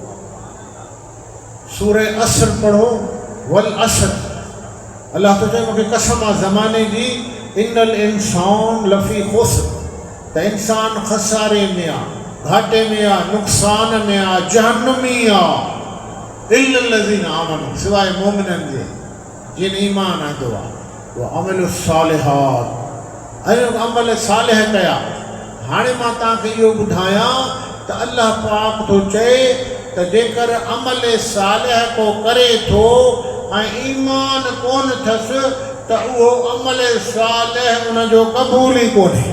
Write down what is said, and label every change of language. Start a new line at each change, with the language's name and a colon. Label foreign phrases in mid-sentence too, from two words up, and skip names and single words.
Sindhi: सूरे असर पढ़ो,
Arabic: والعصر.
Sindhi: अल्लाह तो चए मूंखे कसम आहे ज़माने जी,
Arabic: إن الإنسان لفي خسر,
Sindhi: त इंसान खसारे में आहे, घाटे में आहे, नुक़सान में आहे, जहन्नमी आहे।
Arabic: إلا الذين آمنوا,
Sindhi: सिवाय मोमिननि जे जिन ईमान आंदो आहे,
Arabic: وعملوا الصالحات,
Sindhi: ऐं अमल सालिह कया। हाणे मां तव्हांखे इहो ॿुधायां त अल्लाह पाक थो चए त जेकर अमल सालिह को करे थो ऐं ईमान कोन अथसि त उहो अमल सालिह उनजो क़बूल ई कोन्हे।